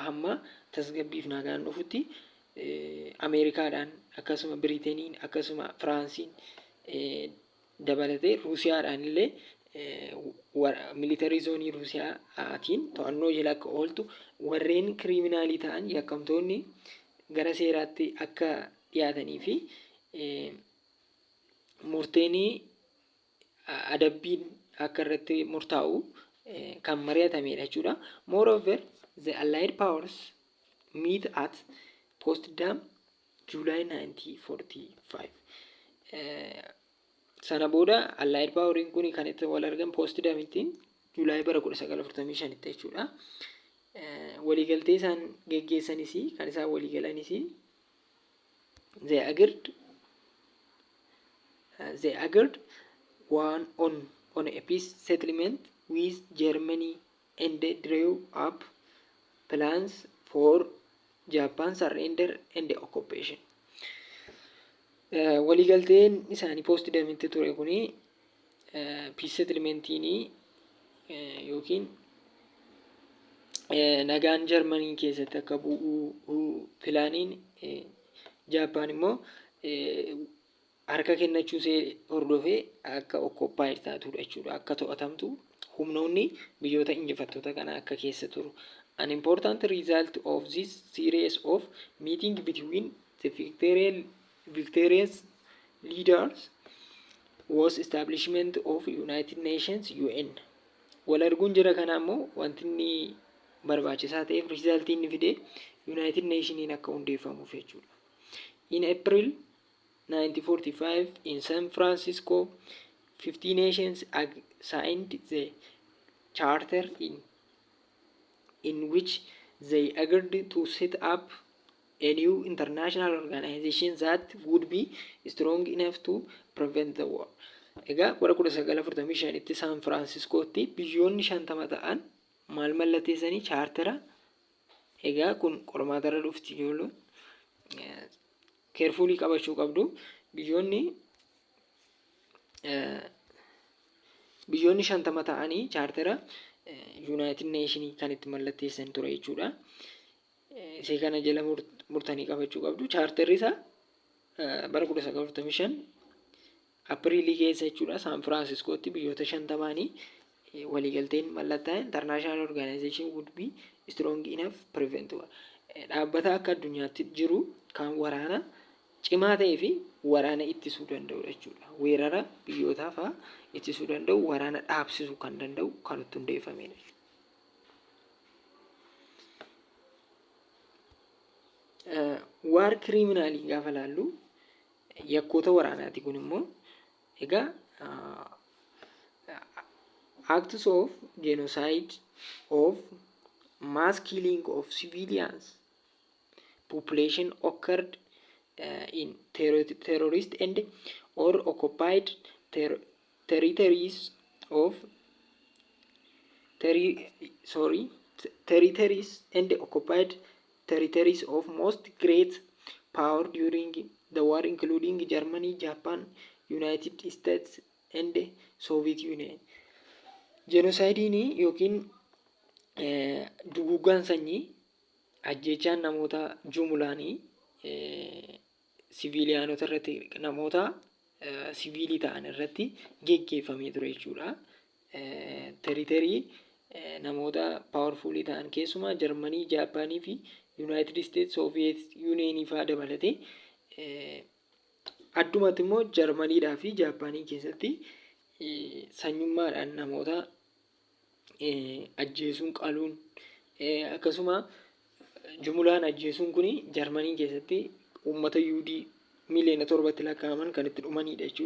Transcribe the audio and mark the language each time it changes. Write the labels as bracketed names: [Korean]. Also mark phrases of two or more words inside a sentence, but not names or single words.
[Oromo] Hamma tasgabbiif nagaan dhufutti Ameerikaadhaan akkasuma Biriiteeniin akkasuma Firaansiin dabalatee Ruusiyaadhaan illee militarii zoonii Ruusiyaatiin to'annoo jala akka ooltu warreen kiriminaalii ta'an yakkamtoonni gara seeraatti akka dhiyaatanii fi murteenii adabbiin akka irratti murtaa'u kan mari'atamedha jechuudha. [English] Moreover, the Allied powers meet at Potsdam July 1945. [Oromo] Sana booda Allied poweriin kun kan itti wal argan Potsdamitti Juulaay bara 1945 jechuudha. Waliigaltee isaan geggeessanis kan isaan waliigalanis [English] they agreed on a peace settlement with Germany and drew up plans for Japan surrender and occupation. [Oromo] Waliigalteen isaanii Potsdamitti ture kuni [English] peace settlementiin [Oromo] yookiin nagaan Jarmanii keessatti akka bu'u pilaaniin Jaapaan immoo harka kennachuusee hordofee akka okkopaayid taatudha jechuudha. Akka to'atamtu humnoonni biyyoota injifattoota kana akka keessa turu. [English] An important result of this series of meeting between the victorious leaders was establishment of United Nations UN. [Oromo] Wal arguun jira kana ammoo wanti inni barbaachisaa ta'eef riizaaltii inni fide United Nationiin akka hundeeffamuuf jechuudha. [English] In April 1945 in San Francisco, 50 nations signed the charter in which they agreed to set up a new international organization that would be strong enough to prevent the war. [Oromo] Egaa bara 1945tti San Franciscotti biyyoonni 50 ta'an maal mallatteessanii chaartera. Egaa kun qormaatarra dhufti ijoollee keerfuulii qabachuu qabdu. Biyyoonni 50 ta'anii chaartera United Nation kan itti mallatteessan ture jechuudha. Isee kana jala murtanii qabachuu qabdu. Chaarterri isaa bara 1945 Apriilii keessa jechuudha San Franciscotti biyyoota 50 waliigalteen mallattaa'e [English] international organization would be strong enough prevent war. [Oromo] Dhaabbata akka addunyaatti jiru kan waraana cimaa ta'ee fi waraana ittisuu danda'u jechuudha. Weerara biyyootaa fa'aa ittisuu danda'u, waraana dhaabsisuu kan danda'u kan itti hundeeffamedha. [English] War criminalii [Oromo] gaafa laallu yakkoota waraanaati kun immoo egaa [English] acts of genocide, of mass killing of civilians population occurred in terrorist and or occupied territories of territories and occupied territories of most great power during the war, including Germany, Japan, United States and Soviet Union. [Oromo] Genocidein yookiin duguuggaan sanyii ajjechaan namoota jumlaanii siviiliyaanota irratti namoota siviilii ta'an irratti geggeeffamee ture jechuudha. Territorii namoota powerfulii ta'an keessumaa Jarmanii, Jaappaanii fi United States, Soviet Union fa'aa dabalatee addumatti immoo Jarmaniidhaa fi Jaappaanii keessatti sanyummaadhaan namoota ajjeesuun qaluun akkasuma jumlaan ajjeesuun kun Jarmanii keessatti uummata Yuudii miliyoona 7tti lakkaa'aman kan itti dhumanidha jechuudha.